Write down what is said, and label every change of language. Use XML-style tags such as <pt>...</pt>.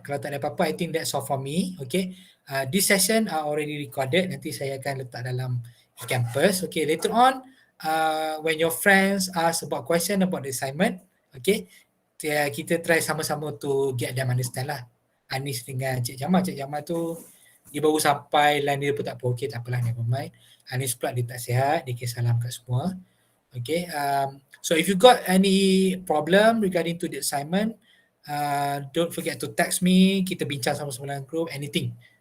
<ms>Kalau tak ada apa-apa,</ms> <en>I think that's all from me. Okay, this session are already recorded.</en> <ms>Nanti saya akan letak dalam campus.</ms> <en>Okay, later on, when your friends ask about question about the assignment, okay,</en> <ms>kita try sama-sama</ms> <en>to get them understand lah.</en> <ms>Anis dengan Cik Jamal tu dia baru sampai, line dia pun tak apa, okay tak apalah,</ms> <en>never mind.</en> <ms>Anis pula dia tak sihat, dia kira salam kat semua.</ms> <en>Okay, so if you got any problem regarding to the assignment, don't forget to text me,</en> <ms>kita bincang sama-sama dalam group,</ms> <en>anything.</en>